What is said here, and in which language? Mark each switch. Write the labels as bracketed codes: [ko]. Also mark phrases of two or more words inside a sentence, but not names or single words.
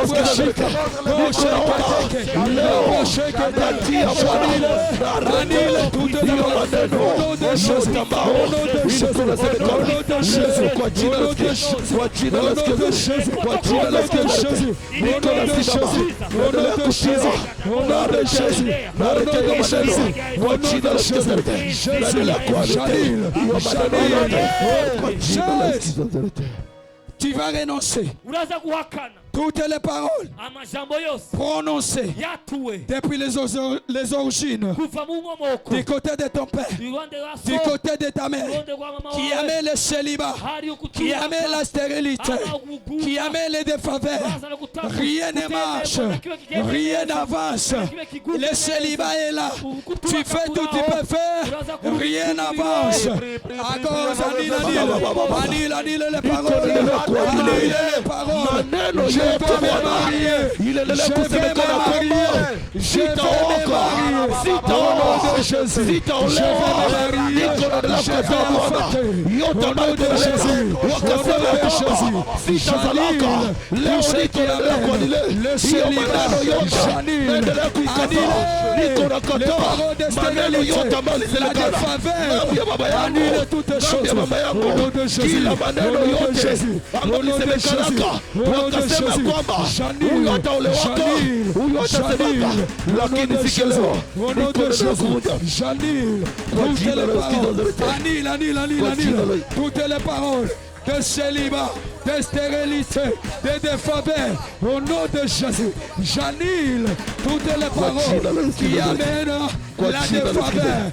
[sw] Yesu, niko naomba leo natia Bwana, narejesha hiyo maneno yote ambao ilikuwa inasemekana kwa jina la Yesu, kwa jina la Yesu, kwa jina la Yesu, niko nasimama, naendelea kushika, narejesha maneno kwa jina la Yesu, naendelea kuacha hiyo maneno yote kwa jina la Yesu. [fr] Tu vas renoncer [rn] uraza guhakana [fr] toutes les paroles [rn] amajambo yose [fr] prononcées [rn] yatuwe [fr] depuis les origines, [rn] kuva mu nkomoko [fr] du côté de ton père, [rn] iruhande rwa [fr] du [rn] so [fr] côté de ta mère, [rn] iruhande rwa mama [fr] qui [rn] wawe [fr] amène le célibat, [rn] hari [fr] qui amène la stérilité, qui amène les défaveurs. Rien ne marche, rien n'avance. Le célibat est là. Tu fais tout, tu peux faire, rien n'avance. À cause annule les paroles, annule les paroles. Je vais me marier, je vais me marier, je vais me marier. Au nom de Jésus, je vais me marier, je vais me [sw] yote [fr] au nom de Jésus, [sw] wakasema [fr] au nom de Jésus, [sw] sitalaka leo, niko naendelea kuadilia hiyo maneno yote, naendelea kuikataa, niko nakataa maneno yote ambayo ilisemekana mambo ya baba yangu, mambo ya mama yangu, kila maneno yote ambayo ilisemekanaka, wakasema kwamba huyu ataolewaka, huyu atasemaka, lakini siku leo niko naendelea kuvunja [fr] J'annule toutes les paroles. Annule toutes les paroles de célibat, de stérilité, de défaveur. Au nom de Jésus, j'annule toutes les paroles qui amènent la défaveur.